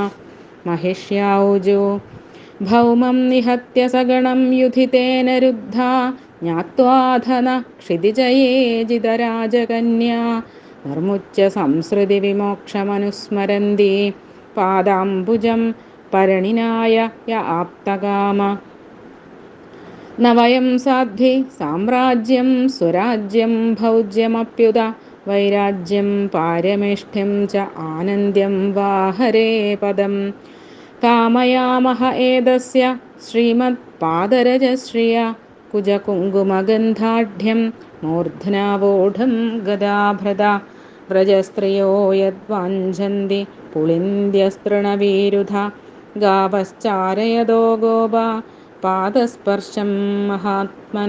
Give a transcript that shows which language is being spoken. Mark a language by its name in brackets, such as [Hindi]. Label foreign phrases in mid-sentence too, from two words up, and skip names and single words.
[Sanskrit] महिष्याऊजो भौमं निहत्य सगणं युधितेन रुद्धा ज्ञात्वाधन क्षितिजये जितराजकन्या निर्मुच्य संसृतिविमोक्षमनुस्मरन्ति पादाम्बुजं परिणिनाय य आप्तकाम। न वयं साध्वी साम्राज्यं स्वराज्यं भौज्यमप्युत वैराज्यं पारमेष्ठ्यं च आनन्द्यं वा हरे पदम्। कामयामह एतस्य श्रीमत्पादरजश्रिय कुजकुङ्कुमगन्धाढ्यं मूर्ध्नावोढं गदाभृत व्रजस्त्रियो यद्वाञ्छन्ति पुलिन्द्यस्तृणवीरुध गावश्चारयतो गोपा पादस्पर्शं महात्मन.